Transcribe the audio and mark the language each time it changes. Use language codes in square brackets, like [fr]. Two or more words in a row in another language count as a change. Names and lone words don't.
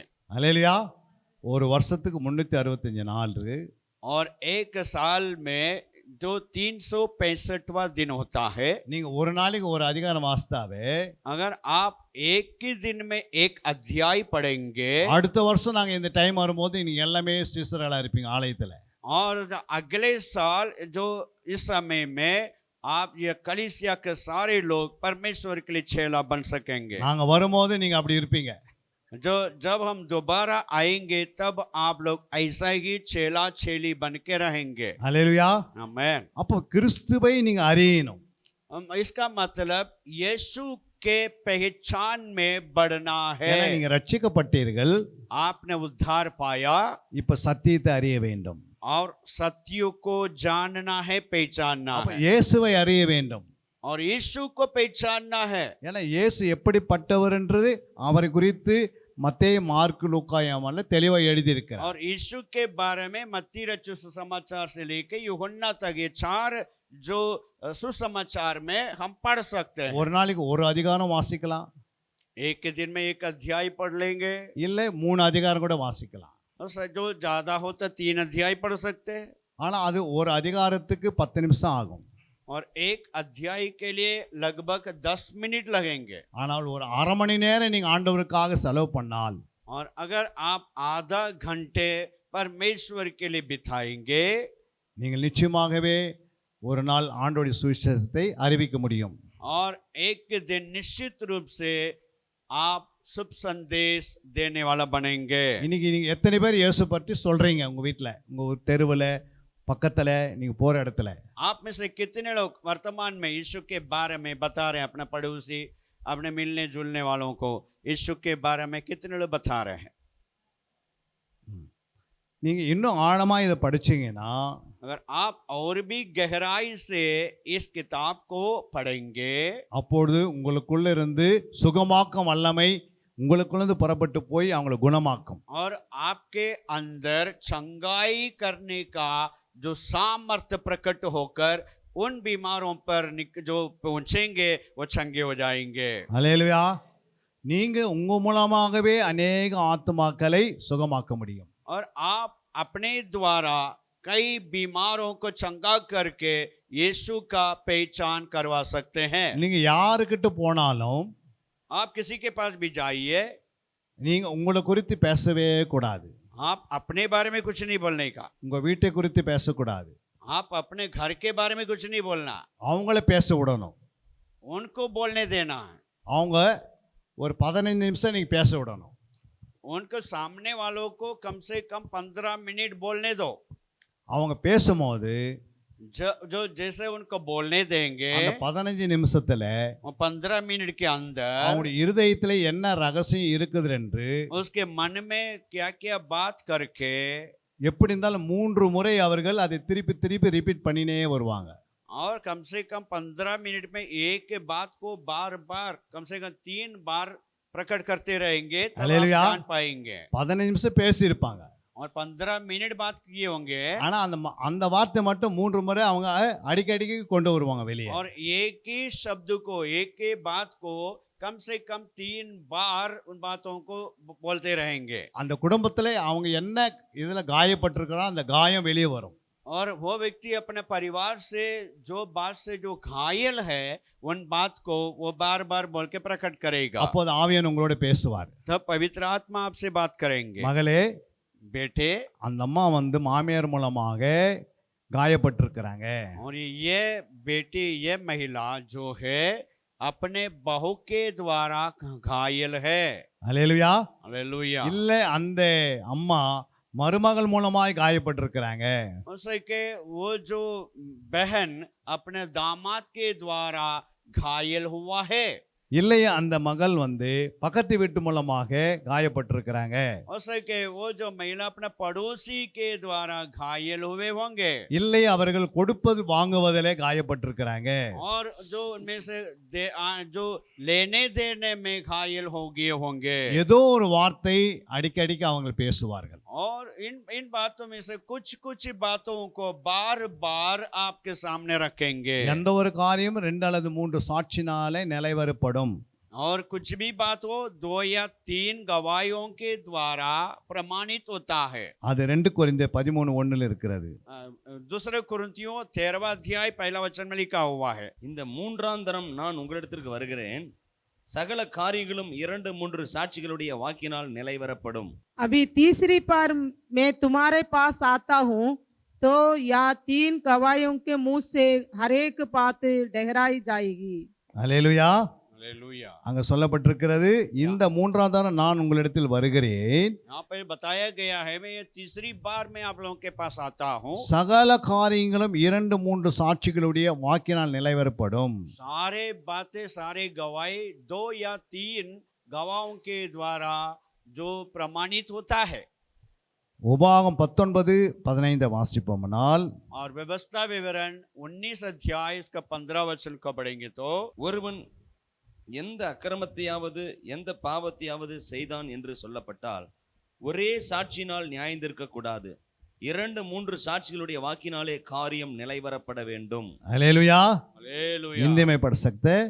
[ta] அல்லேலூயா. ஒரு வருஷத்துக்கு 365 நாள். [hi] और एक साल में जो 365वां दिन होता है, [ta] நீங்க ஒரு நாளைக்கு ஒரு அதிகாரம் வாசித்தாவே [hi] अगर आप एक ही दिन में एक अध्याय पढ़ेंगे, [ta] அடுத்த வருஷம் நாங்க இந்த டைம் வரும்போது நீங்க எல்லாமே சீசர்களா இருப்பீங்க ஆலயத்துல. [hi] और अगले साल जो इस समय में आप ये कलीसिया के सारे लोग परमेश्वर के लिए चेला बन सकेंगे। [ta] நாங்க வரும்போது நீங்க அப்படி இருப்பீங்க. [hi] जो जब हम दोबारा आएंगे तब आप लोग ऐसा ही चेला चेली बन के रहेंगे। [ta] அல்லேலூயா. [hi] आमेन। [ta] அப்போ கிறிஸ்துவை நீங்க அறியணும். [hi] इसका मतलब यीशु के पहचान में बढ़ना है। [ta] ஏன்னா நீங்க ரட்சிக்கப்பட்டீர்கள். [hi] आपने उद्धार पाया [ta] இப்ப சத்தியத்தை அறிய வேண்டும். [hi] और सत्यों को जानना है, पहचानना [ta] அப்ப [hi] है [ta] இயேசுவை அறிய வேண்டும். [hi] और यीशु को पहचानना है। [ta] ஏன்னா இயேசு எப்படிப்பட்டவர் என்று அவரை குறித்து மத்தேயு, மார்க்கு, லூக்கா, யோவான்ல தெளிவா எழுதியிருக்கிறார். [hi] और यीशु के बारे में मत्ती रचित सुसमाचार से लेके यूहन्ना तक ये 4 जो सुसमाचार में हम पढ़ सकते हैं। [ta] ஒரு நாளைக்கு ஒரு அதிகாரம் வாசிக்கலாம், [hi] एक के दिन में एक अध्याय पढ़ लेंगे, [ta] இல்லை 3 அதிகாரம் கூட வாசிக்கலாம். [hi] और जो ज्यादा हो तो 3 अध्याय पढ़ सकते हैं। [ta] ஆனா அது ஒரு அதிகாரத்துக்கு 10 நிமிஷம் ஆகும். [hi] और एक अध्याय के लिए लगभग 10 मिनट लगेंगे। [ta] ஆனால் ஒரு அரை மணி நேரம் நீங்க ஆண்டவருக்காக செலவு பண்ணால், [hi] और अगर आप आधा घंटे परमेश्वर के लिए बिताएंगे [ta] நீங்கள் நிச்சயமாகவே ஒரு நாள் ஆண்டவருடைய சுவிசேஷத்தை அறிவிக்க முடியும். [hi] और एक दिन निश्चित रूप से आप शुभ संदेश देने वाला बनेंगे। [ta] இன்னைக்கு நீங்க எத்தனை பேர் இயேசு பற்றி சொல்றீங்க உங்க வீட்டில், உங்க தெருவில், பக்கத்தில், நீங்க போற இடத்துல? [hi] आप में से कितने लोग वर्तमान में यीशु के बारे में बता रहे हैं? अपने पड़ोसी, अपने मिलने जुलने वालों को यीशु के बारे में कितने लोग बता रहे हैं? [ta] நீங்க இன்னும் ஆழமா இதை படிச்சீங்கன்னா, [hi] अगर आप और भी गहराई से इस किताब को पढ़ेंगे [ta] அப்பொழுது உங்களுக்குள்ள இருந்து சுகமாக்கும் வல்லமை உங்களுக்குள்ளேருந்து புறப்பட்டு போய் அவங்களை குணமாக்கும். [hi] और आपके अंदर चंगाई करने का जो सामर्थ्य प्रकट होकर उन बीमारों पर जो पहुंचेंगे वो चंगे हो जाएंगे। [ta] அல்லேலூயா. நீங்க உங்க மூலமாகவே अनेक ஆத்துமாக்களை சுகமாக்க முடியும். [hi] और आप अपने द्वारा कई बीमारों को चंगा करके यीशु का पहचान करवा सकते हैं। [ta] நீங்க யாருக்கிட்ட போனாலும் [hi] आप किसी के पास भी जाइए, [ta] நீங்க உங்களை குறித்து பேசவே கூடாது. [hi] आप अपने बारे में कुछ नहीं बोलने का, [ta] உங்க வீட்டை குறித்து பேசக்கூடாது. [hi] आप अपने घर के बारे में कुछ नहीं बोलना, [ta] அவங்கள பேச விடணும். [hi] उनको बोलने देना है। [ta] அவங்க ஒரு 15 நிமிஷம் நீங்க பேச விடணும். [hi] उनको सामने वालों को कम से कम 15 मिनट बोलने दो। [ta] அவங்க பேசும்போது [hi] जो जैसे उनको बोलने देंगे [ta] அந்த 15 நிமிஷத்துல [hi] 15 मिनट के अंदर [ta] அவங்களுடைய இருதயத்துல என்ன ரகசியம் இருக்குது என்று [hi] उसके मन में क्या क्या बात करके [ta] எப்படி இருந்தாலும் 3 முறை அவர்கள் அதை திருப்பி திருப்பி ரிப்பீட் பண்ணினே வருவாங்க. [hi] और कम से कम 15 मिनट में एक बात को बार बार कम से कम 3 बार प्रकट करते रहेंगे, तब आप हालेलुया। जान पाएंगे। [ta] 15 நிமிஷம் பேசியிருப்பாங்க. [hi] और 15 मिनट बात किए होंगे [ta] ஆனா அந்த வார்த்தை மட்டும் 3 முறை அவங்க அடிக்கடிக்கு கொண்டு வருவாங்க வெளியே. [hi] और एक ही शब्द को, एक ही बात को कम से कम 3 बार उन बातों को बोलते रहेंगे। [ta] அந்த குடும்பத்துல அவங்க என்ன இதுல காயப்பட்டிருக்கிறாங்க அந்த காயம் வெளியே வரும். [hi] और वो व्यक्ति अपने परिवार से जो बात से जो घायल है उन बात को वो बार बार बोल के प्रकट करेगा। [ta] அப்போது ஆவியானவர் உங்களோட பேசுவார். [hi] तब पवित्र आत्मा आपसे बात करेंगे। [ta] மகளே, [hi] बेटे, [ta] அந்த அம்மா மாமியார் மூலமாக காயப்பட்டிருக்கிறாங்க. [hi] और ये बेटी, ये महिला जो है अपने बहू के द्वारा घायल है। [ta] அல்லேலூயா. [hi] हालेलुया। [ta] இல்ல அந்த அம்மா மருமகள் மூலமாய் காயப்பட்டிருக்கிறாங்க. [hi] उससे के वो जो बहन अपने दामाद के द्वारा घायल हुआ है। [ta] இல்லையா அந்த மகள் பக்கத்து வீட்டு மூலமாக காயப்பட்டிருக்கிறாங்க. [hi] उससे के वो जो महिला अपने पड़ोसी के द्वारा घायल हुए होंगे। [ta] இல்லை அவர்கள் கொடுப்பது வாங்குவதிலே காயப்பட்டிருக்கிறாங்க. [hi] और जो उनमें से जो लेने देने में घायल हो गए होंगे। [ta] ஏதோ ஒரு வார்த்தை அடிக்கடிக்கு அவங்க பேசுவார்கள். [hi] और इन बातों में से कुछ कुछ बातों को बार बार आपके सामने रखेंगे। [ta] எந்த ஒரு காரியம் 2 அல்லது 3 சாட்சினாலே நிலைவரப்படும். [hi] और कुछ भी बात हो 2 या 3 गवाहियों के द्वारा प्रमाणित होता है। [ta] அது 2 கொரிந்தியர் 13:1 இருக்கிறது. [hi] दूसरे कुरिन्थियों 13वां अध्याय पहला वचन में लिखा हुआ है। [ta] இந்த மூன்றாம் தரம் நான் உங்களிடத்திற்கு வருகிறேன், சகல காரியங்களும் 2-3 சாட்சிகளுடைய வாக்கினால் நிலைவரப்படும். [hi] अभी तीसरी बार मैं तुम्हारे पास आता हूँ, तो या 3 गवाहियों के मुंह से हर एक बात ठहराई जाएगी। [ta] அல்லேலூயா. [hi] हालेलुया। [ta] அங்க சொல்லப்பட்டிருக்கிறது, இந்த மூன்றாம் தரம் நான் உங்களிடத்தில் வருகிறேன், [hi] यहाँ पे बताया गया है मैं ये तीसरी बार मैं आप लोगों के पास आता हूँ। [ta] சகல காரியங்களும் 2-3 சாட்சிகளுடைய வாக்கினால் நிலைவரப்படும். [hi] सारे बातें सारे गवाही 2 या 3 गवाहों के द्वारा जो प्रमाणित होता है। [ta] உபாகம் 19:15 வாசிப்போம்னால், [hi] और व्यवस्था विवरण 19 अध्याय इसका 15 वचन को पढ़ेंगे तो [ta] ஒருவன் எந்த அக்கிரமத்தையாவது எந்த பாவத்தையாவது செய்தான் என்று சொல்லப்பட்டால் ஒரே சாட்சியினால் நியாயந்திருக்க கூடாது, 2-3 சாட்சிகளுடைய வாக்கினாலே காரியம் நிலைவரப்பட வேண்டும். அல்லேலூயா. [hi] हालेलुया। हिंदी में पढ़ सकते हैं.